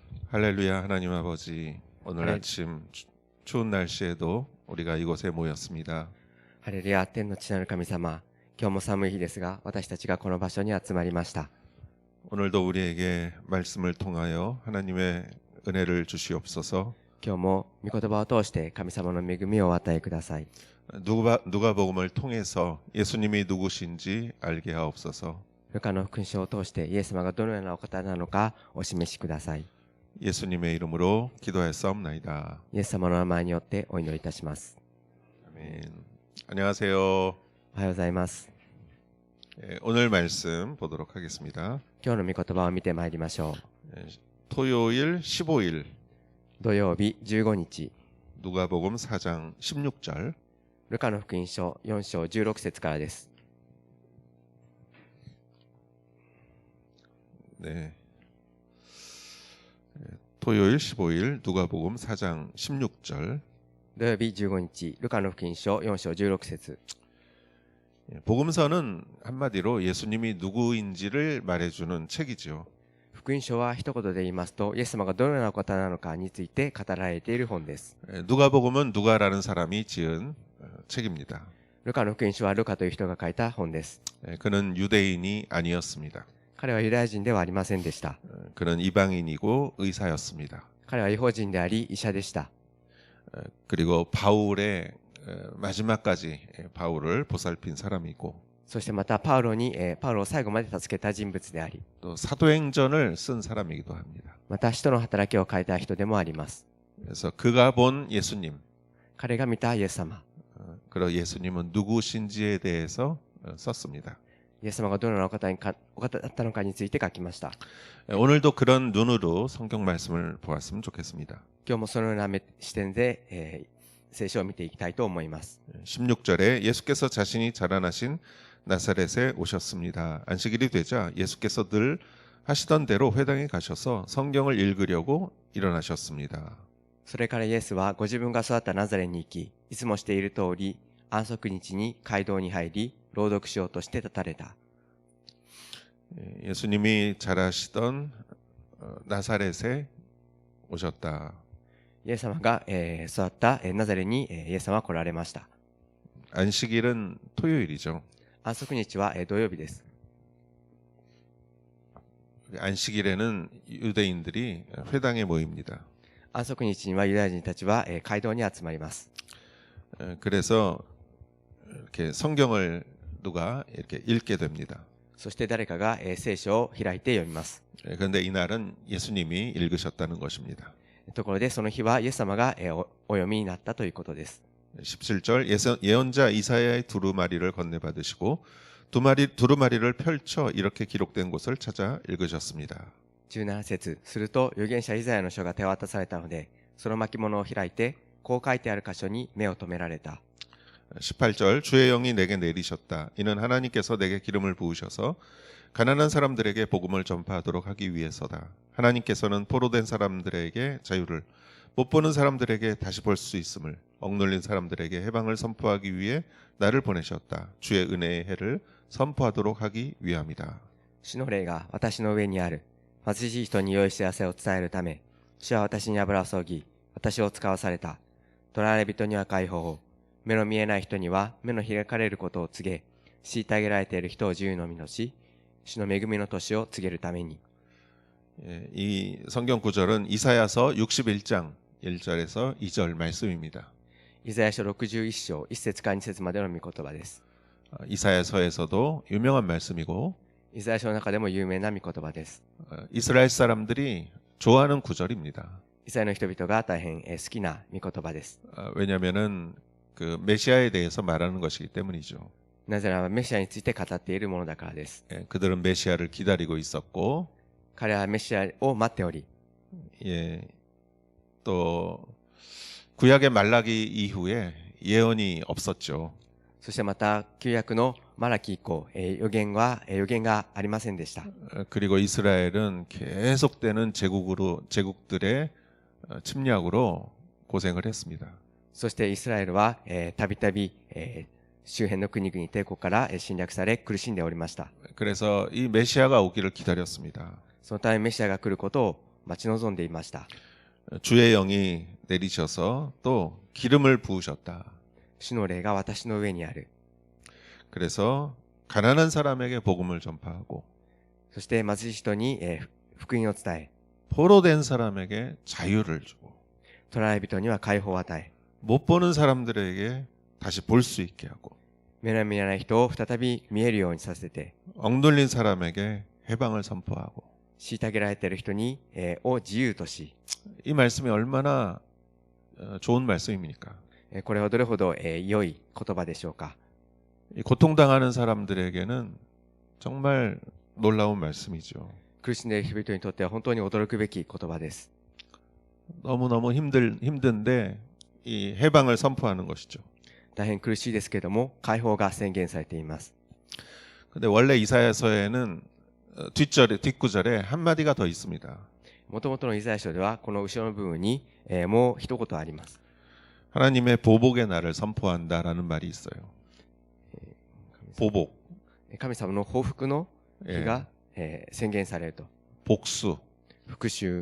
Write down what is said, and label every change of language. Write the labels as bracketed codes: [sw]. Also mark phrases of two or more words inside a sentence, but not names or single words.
[ko] 할렐루야. 하나님 아버지, 오늘 할렐- 아침 추운 날씨에도 우리가 이곳에 모였습니다. [ja] ハレルヤ、天の父なる神様、今日も寒い日ですが、私たちがこの場所に集まりました。 [ko] 오늘도 우리에게 말씀을 통하여 하나님의 은혜를 주시옵소서. [ja] 今日も御言葉を通して神様の恵みをお与えください。 [ko] 누가복음을 통해서 예수님이 누구신지 알게 하옵소서. [ja] ルカの福音書を通してイエス様がどのようなお方なのかお示しください。 [ko] 예수님의 이름으로 기도하였사옵나이다. [ja] イエス様の名前によってお祈りいたします。 [ko] 아멘. 안녕하세요. [ja] おはようございます。 [ko] 오늘 말씀 보도록 하겠습니다. [ja] 今日の御言葉を見てまいりましょう。 [ko] 토요일 15일 [ja] 土曜日15日、 [ko] 누가복음 4장 16절 [ja] ルカの福音書4章16節からです。 [ko] 네. 토요일 15일 누가복음 4장 16절 [ja] 土曜日15日、ルカの福音書4章16節。 [ko] 복음서는 한마디로 예수님이 누구인지를 말해주는 책이죠. [ja] 福音書は一言で言いますと、イエス様がどのようなお方なのかについて語られている本です。 [ko] 누가복음은 누가라는 사람이 지은 책입니다. [ja] ルカの福音書はルカという人が書いた本です。 [ko] 그는 유대인이 아니었습니다. [ja] 彼はユダヤ人ではありませんでした。 [ko] 그는 이방인이고 의사였습니다. [ja] 彼は異邦人であり医者でした。 [ko] 그리고 바울의 마지막까지 바울을 보살핀 사람이고 [ja] そしてまたパウロを最後まで助けた人物であり、 [ko] 또 사도행전을 쓴 사람이기도 합니다. [ja] また使徒の働きを書いた人でもあります。 [ko] 그래서 그가 본 예수님, [ja] 彼が見たイエス様、 [ko] 그리고 예수님은 누구신지에 대해서 썼습니다. [ja] イエス様がどのようなお方だったのかについて書きました。 [ko] 오늘도 그런 눈으로 성경 말씀을 보았으면 좋겠습니다. [ja] 今日もそのような視点で、聖書を見ていきたいと思います。 [ko] 16절에 예수께서 자신이 자라나신 나사렛에 오셨습니다. 안식일이 되자 예수께서 늘 하시던 대로 회당에 가셔서 성경을 읽으려고 일어나셨습니다. [ja] それからイエスはご自分が育ったナザレに行き、いつもしている通り、安息日に街道に入り、朗読しようとして立たれた。 [ko] 예수님이 자라시던 나사렛에 오셨다. [ja] イエス様が、育った、ナザレに、イエス様は来られました。 [ko] 안식일은 토요일이죠. [ja] 安息日は、土曜日です。 [ko] 안식일에는 유대인들이 회당에 모입니다. [ja] 安息日にはユダヤ人たちは、街道に集まります。 [ko] 그래서 이렇게 성경을 누가 이렇게 읽게 됩니다. [ja] そして誰かが、聖書を開いて読みます。 [ko] 그런데 이날은 예수님이 읽으셨다는 것입니다. [ja] ところでその日はイエス様が、お読みになったということです。 [ko] 17절 예언자 이사야의 두루마리를 건네받으시고 두루마리를 펼쳐 이렇게 기록된 곳을 찾아 읽으셨습니다. [ja] 17 節、すると預言者イザヤの書が手渡されたので、その巻物を開いて、こう書いてある箇所に目を留められた。 [ko] 18절 주의 영이 내게 내리셨다. 이는 하나님께서 내게 기름을 부으셔서 가난한 사람들에게 복음을 전파하도록 하기 위해서다. 하나님께서는 포로된 사람들에게 자유를, 못 보는 사람들에게 다시 볼 수 있음을, 억눌린 사람들에게 해방을 선포하기 위해 나를 보내셨다. 주의 은혜의 해를 선포하도록 하기 위함이다. [ja] 主の霊が私の上にある。貧しい人に良い知らせを伝えるため、主は私に油を注ぎ、私を使わされた。囚われ人には解放を、目の見えない人には目の開かれることを告げ、虐げられている人を自由の身とし、主の恵みの年を告げるために。 [ko] 이 성경 구절은 이사야서 61장 1절에서 2절 말씀입니다. [ja] イザヤ書61章1節から2節までの御言葉です。 [ko] 이사야서에서도 유명한 말씀이고 [ja] イザヤ書の中でも有名な御言葉です。 [ko] 이스라엘 사람들이 좋아하는 구절입니다. [ja] イスラエルの人々が大変好きな御言葉です。 [ko] 왜냐하면은 그 메시아에 대해서 말하는 것이기 때문이죠. [ja] なぜならメシアについて語っているものだからです。 [ko] 그들은 메시아를 기다리고 있었고 [ja] 彼はメシアを待っており、 [ko] 예, 또 구약의 말라기 이후에 예언이 없었죠. [ja] そしてまた旧約のマラキ以降、予言がありませんでした。 [ko] 그리고 이스라엘은 계속되는 제국들의 침략으로 고생을 했습니다. [ja] そしてイスラエルはたびたび周辺の国々帝国から侵略され苦しんでおりました。 [ko] 그래서 이 메시아가 오기를 기다렸습니다. [ja] そのためメシアが来ることを待ち望んでいました。 [ko] 주의 영이 내리셔서 또 기름을 부으셨다. [ja] 主の霊が私の上にある。 [ko] 그래서 가난한 사람에게 복음을 전파하고 [ja] そして貧しい人に、福音を伝え、 [ko] 포로된 사람에게 자유를 주고 [ja] 捕らえ人には解放を与え、 [ko] 못 보는 사람들에게 다시 볼 수 있게 하고 [ja] 目の見えない人を再び見えるようにさせて、 [ko] 억눌린 사람에게 해방을 선포하고 [ja] 虐げられている人に、を自由とし、 [ko] 이 말씀이 얼마나 좋은 말씀입니까? [ja] これはどれほど、良い言葉でしょうか。 [ko] 이 고통당하는 사람들에게는 정말 놀라운 말씀이죠. [ja] 苦しんでいる人々にとっては本当に驚くべき言葉です。 [ko] 너무너무 힘든데 이 해방을 선포하는 것이죠. [ja] 大変苦しいですけれども、解放が宣言されています。 [ko] 근데 원래 이사야서에는 뒷구절에 한마디가 더 있습니다. [ja] もともとのイザヤ書では、この後ろの部分に、もう一言あります。 [ko] 하나님의 보복의 날을 선포한다라는 말이 있어요. 보복, [ja] 神様の報復の日 [ko] 예, [ja] が、宣言されると。 [ko] 복수. [ja] 復讐。